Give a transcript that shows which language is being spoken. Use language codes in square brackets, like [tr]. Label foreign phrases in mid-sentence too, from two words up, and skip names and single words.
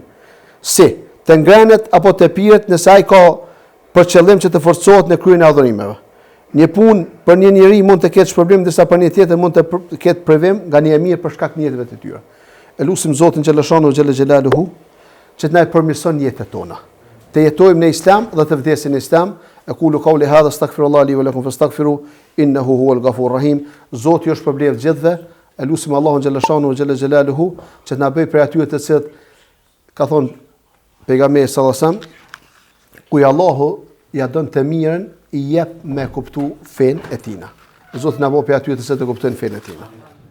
[sq] Si, të ngrënet apo të piret nëse ai ka për qëllim që të forcohet në kryen e adhurimeve. Një punë për një njeri mund të ketë shpërblim, ndërsa për një tjetër mund të ketë privim nga një e mirë për shkak të niyeteve të tyre. Elusim Zotin [ar] جل شأنه جل جلاله [sq] që të na përmirëson jetët tona. Të jetojmë në Islam dhe të vdesim në Islam. [ar] أقول قولي هذا أستغفر الله لي ولكم فاستغفروه إنه هو الغفور الرحيم. [sq] Zoti është përmbledh gjithëve. Elusim Allahun [ar] جل شأنه جل جلاله [sq] që të na bëj për atyre të cilët ka thonë pejgamberi [ar] صلى الله عليه وسلم, [sq] ku Allahu ja don të mirën i jep me kuptu fen e tina. Zoti na bëj për atyre të cilët e kuptojnë fen e tina.